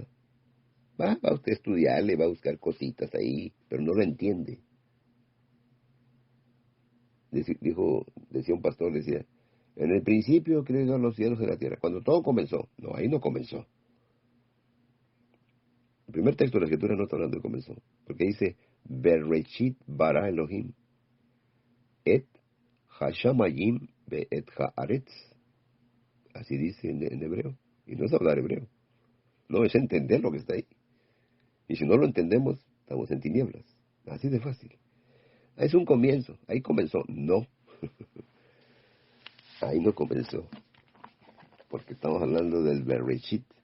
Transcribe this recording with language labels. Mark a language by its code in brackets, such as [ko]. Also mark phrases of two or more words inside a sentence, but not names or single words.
[es] Va usted a estudiarle, va a buscar cositas ahí, pero no lo entiende. Decía un pastor, decía, en el principio creó Dios los cielos y la tierra, cuando todo comenzó. No, ahí no comenzó. El primer texto de la Escritura no está hablando de comenzó, porque dice, [he] בראשית ברא אלוהים את השמים ואת הארץ. [es] Así dice en hebreo, y no es hablar hebreo, no es entender lo que está ahí. Y si no lo entendemos, estamos en tinieblas, así de fácil. Es un comienzo, ahí comenzó. No, ahí no comenzó, porque estamos hablando del Bereshit.